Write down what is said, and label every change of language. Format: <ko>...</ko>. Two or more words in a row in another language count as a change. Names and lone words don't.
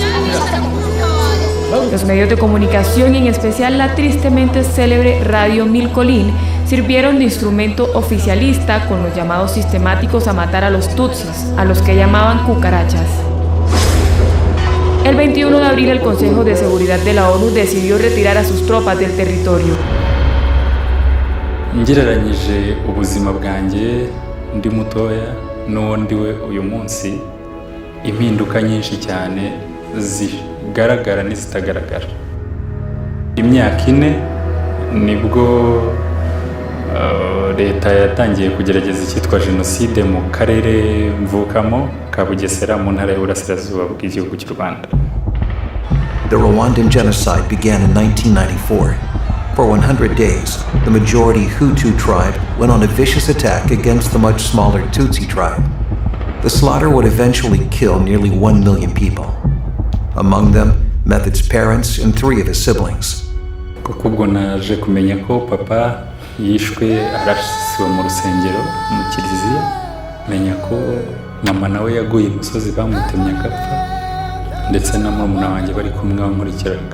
<es>Los medios de comunicación, y en especial la tristemente célebre Radio Mille Collines, sirvieron de instrumento oficialista con los llamados sistemáticos a matar a los tutsis, a los que llamaban cucarachas. El 21 de abril el Consejo de Seguridad de la ONU decidió retirar a sus tropas del territorio.</es> <rw>Ngereranyije ubuzima bwanjye ndi mutoya n'uwo ndiwe uyu munsi, impinduka nyinshi cyane zigaragara n'izitagaragara. Imyaka 4 nibwo leta yatangiye kugerageza icyitwa jenoside mu karere mvukamo ka Bugesera mu ntara y'Uburasirazuba bw'igihugu cy'u Rwanda.</rw> <en>The Rwandan genocide began in 1994. For 100 days, the majority Hutu tribe went on a vicious attack against the much smaller Tutsi tribe. The slaughter would eventually kill nearly 1 million people. Among them, Method's parents and 3 of his siblings.</en> <rw>Kuko ubwo naje kumenya ko papa yishwe arasiwe mu rusengero mu kiliziya, menya ko mama nawe yaguye imusozi bamutemye agapfa, ndetse na murumuna wanjye bari kumwe bankurikiraga.</rw>